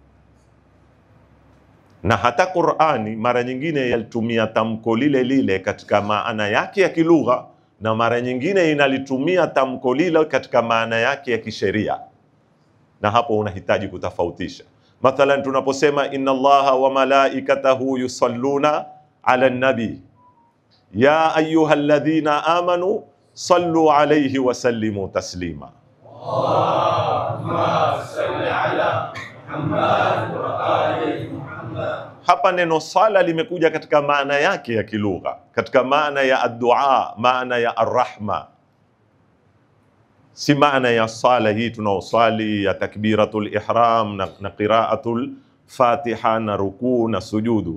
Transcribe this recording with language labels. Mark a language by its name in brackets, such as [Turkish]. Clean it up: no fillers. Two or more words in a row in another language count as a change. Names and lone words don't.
[Swahili] Na hata Qur'ani mara nyingine yalitumia tamko lile lile katika maana yake ya kilugha, na mara nyingine inalitumia tamko lile katika maana yake ya kisheria, na hapo unahitaji kutofautisha. Mathalan, tunaposema [Arabic] إن الله وملائكته يصلون على النبي يا أيها الذين آمنوا صلوا عليه وسلموا تسليما. اللهم صل على محمد وعلى آل محمد. [Swahili] Hapa neno sala limekuja katika maana yake ya kilugha, katika maana ya ad-dua, maana ya ar-rahma, si maana ya sala hii tunaosali ya [Arabic] تكبيرة الإحرام [Swahili] na [Arabic] قراءة الفاتحة [Swahili] na rukuu na sujudu.